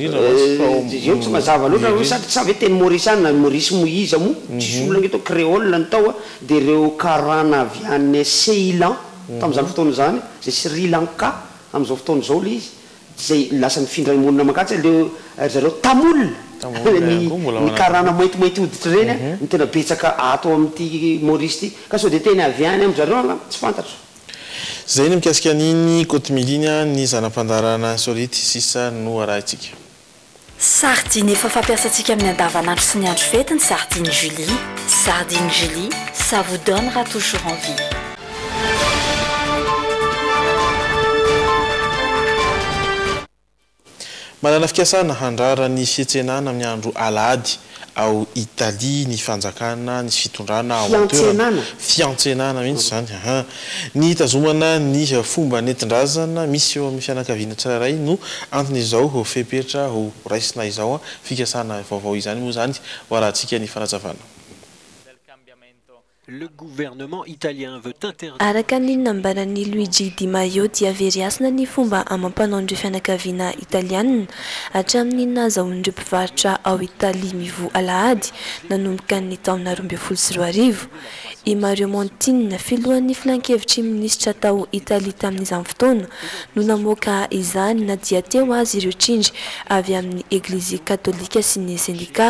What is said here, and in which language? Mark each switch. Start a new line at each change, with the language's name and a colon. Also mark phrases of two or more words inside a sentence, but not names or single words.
Malagasy: io tsy mazava loatra hoe sady tsy avy teny Mauriciana Maurice Moïse mo tsisy olona ngeto créole ny tao dia ireo karana avy any Ceylan tamin'izany fotoana zany zay Sri Lanka amin'izao fotoana zao le izy zay lasa nifindra monina makatsy le zareo tamoul ny karana maintimainty hoditra reny ny tena betsaka ato amin'ity Maurice ty ka sao de teny avy any amin'zareo tsy fantatro. Zay ny mikasika an'iny kotomiliny ny zanam-pandarana solity sisa no arahantsika. Sardine efa fampiasantsika amin'ny andavanandro sy ny andro fety ny sardine Julie.
French: Sardine Julie, ça vous donnera toujours envie.
Malagasy: Manana fikasana handrarany fiantsenana amin'ny andro alahady ao Italie ny fanjakana ny fitondrana fiantsenana mihitsy zany ny tazomana ny fomba netindrazana misy eo amin'ny fianakaviana tsirairay no anton'izao fepetra ho raisina izao fikasana vaovao izany moa zany hoarahantsika ny fanazavana.
French: Le gouvernement italien veut interdire.
Malagasy: Araka ny nambarany Luigi Di Maio dia veriasina ny fomba amam-panaon'ireo fianakaviana italiana hatramin'ny nahazoan'ireo mpivarotra ao Italia mivoa alahady nanomboka ny taona 2024. I Mario Monti filohan'ny filan-kevitry minisitra tao Italia tamin'izany fotoana no namoaka izany na dia teo azy ireo trindry avy amin'ny Eglise Katolika sy ny sendika.